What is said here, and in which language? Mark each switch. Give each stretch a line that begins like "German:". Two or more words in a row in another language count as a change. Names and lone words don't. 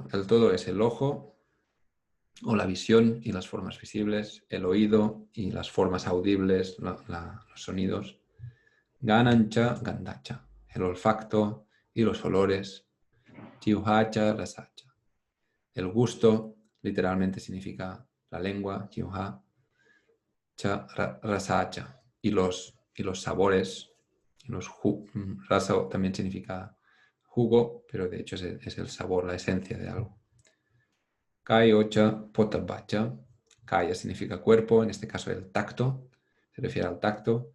Spanish: El todo es el ojo o la visión y las formas visibles, el oído y las formas audibles, los sonidos,
Pali: ganancha, gandacha,
Spanish: el olfacto y los olores,
Pali: jiuhacha, rasacha.
Spanish: El gusto literalmente significa la lengua,
Pali: jiuha, cha, rasacha,
Spanish: y los sabores, rasa también significa jugo, pero de hecho es el sabor, la esencia de algo.
Pali: Kai ocha potabacha.
Spanish: Kaya significa cuerpo, en este caso el tacto, se refiere al tacto.